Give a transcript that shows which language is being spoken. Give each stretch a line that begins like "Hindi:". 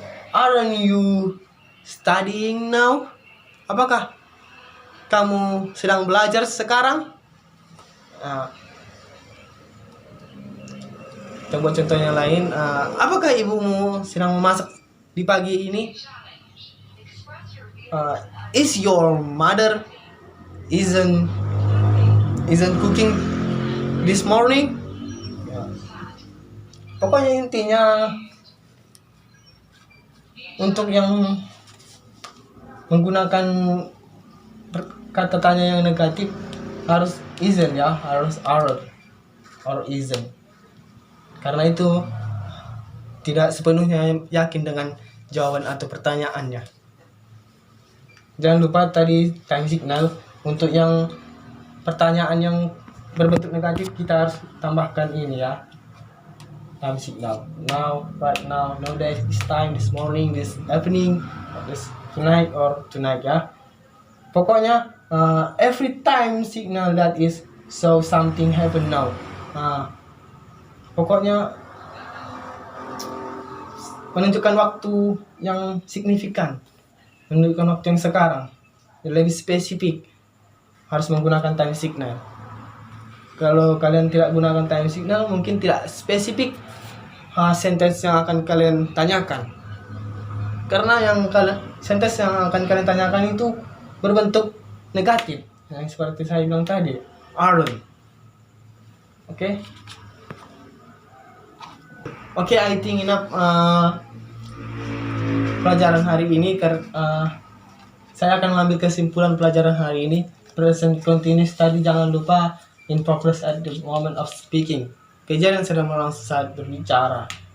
English: Aren't you studying now?
Indonesian: Apakah kamu sedang belajar sekarang? Kita buat contoh yang lain. Apakah ibumu sedang memasak di pagi ini?
English: Is your mother isn't cooking this morning?
Indonesian: Pokoknya intinya untuk yang menggunakan kata tanya yang negatif harus isn't ya, harus aren't or isn't. Karena itu tidak sepenuhnya yakin dengan jawaban atau pertanyaannya. Jangan lupa tadi time signal. Untuk yang pertanyaan yang berbentuk negatif kita harus tambahkan ini ya, time signal.
English: Now, right now, nowadays, this time, this morning, this evening, this tonight or tonight ya. Pokoknya every time signal that is so something happen now.
Indonesian: Pokoknya menunjukkan waktu yang signifikan, menunjukkan waktu yang sekarang, lebih spesifik, harus menggunakan time signal. Kalau kalian tidak gunakan time signal, mungkin tidak spesifik sentence yang akan kalian tanyakan. Karena sentence yang akan kalian tanyakan itu berbentuk negatif, yang seperti saya bilang tadi, aren't.
English: Oke, I think enough
Indonesian: pelajaran hari ini. Saya akan mengambil kesimpulan pelajaran hari ini.
English: Present continuous
Indonesian: tadi jangan lupa
English: in progress at the moment of speaking.
Indonesian: Kejadian sedang berlangsung saat berbicara.